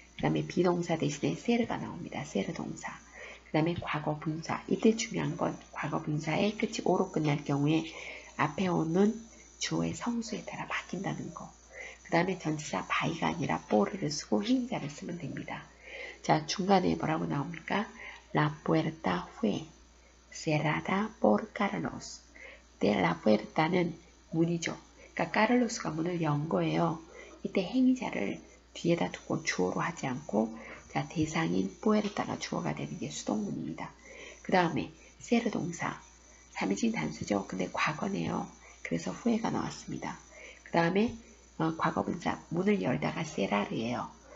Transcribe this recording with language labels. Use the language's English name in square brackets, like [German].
[Korean] 그 다음에 비동사 대신에 세르가 나옵니다. 세르 동사. 그 다음에 과거분사. 이때 중요한 건 과거분사의 끝이 오로 끝날 경우에 앞에 오는 주어의 성수에 따라 바뀐다는 거. 그 다음에 전치사 바이가 아니라 포르를 쓰고 행위자를 쓰면 됩니다. 자, 중간에 뭐라고 나옵니까? [Spanish] La puerta fue cerrada por Carlos. [Korean] 이때 La puerta는 문이죠. 그러니까 카를로스가 문을 연 거예요. 이때 행위자를 뒤에다 두고 주어로 하지 않고 자, 대상인 puerta가 주어가 되는 게 수동문입니다. 그 다음에 세르 동사 3인칭 단수죠. 근데 과거네요. 그래서 후에가 나왔습니다. 그 다음에 과거분사 문을 열다가 세라르예요.